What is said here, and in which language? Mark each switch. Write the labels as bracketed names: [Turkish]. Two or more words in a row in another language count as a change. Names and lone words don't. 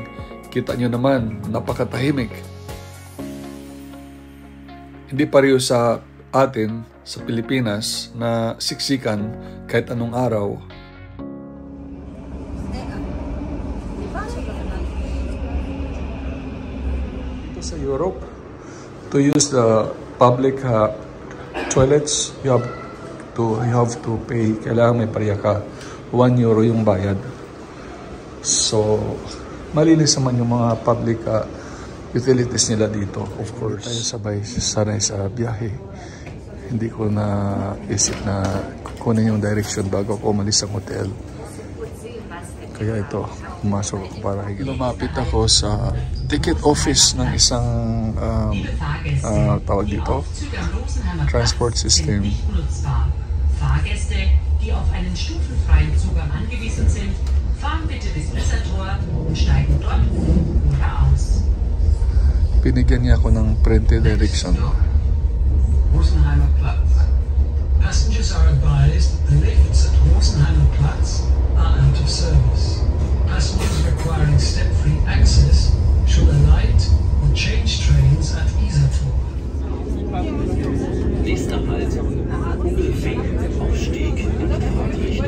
[Filipino] Kita nyo naman, napakatahimik. Hindi pareho sa atin, sa Pilipinas, na siksikan kahit anong araw. Dito sa Europe, [English] to use the public toilets, you have to pay. [Filipino] Kailangan may pariya ka. 1 euro yung bayad. So, malinis naman yung mga [English] public utilities [Filipino] nila dito. [English] Of course, [Filipino] tayo sabay sanay sa biyahe. Hindi ko na isip na kukunin yung direction bago ako umalis sa hotel. Kaya ito, pumasok ako para lumapit ako sa [English] ticket office [Filipino] ng isang tawag dito, [English] transport system. [German] Fahrgäste, die auf einen stufenfreien Zugang angewiesen sind, fahren bitte bis Isartor und steigen dort um oder aus. [Filipino] Binigyan niya ako ng [English] printed direction. [Filipino] Rosenheimer Platz. [English] Passengers are advised that the lifts at Rosenheimer Platz are out of service. Passengers requiring step-free access should alight or change trains at Isartor. [German] Nächster Halt, Hogelfing, Aufstieg in die Fahrtrichtung.